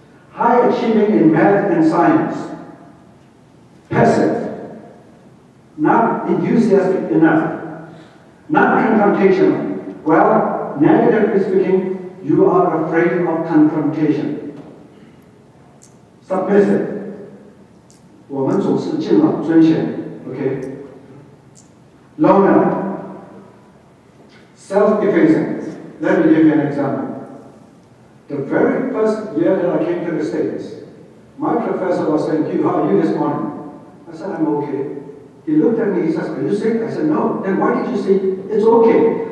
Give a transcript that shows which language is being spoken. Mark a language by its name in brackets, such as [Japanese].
[English] High achieving in math and science. Passive. Not enthusiastic enough. Not confrontational. Well, negatively speaking, you are afraid of confrontation. Submissive. [Chinese] 我们总是敬老尊贤 ，OK? [English] Loner. Self-effacing. Let me give you an example. The very first year that I came to the States, my professor was saying, "Hugh, how are you this morning?" I said, "I'm okay." He looked at me, he says, "Are you sick?" I said, "No." "Then why did you say it's okay?"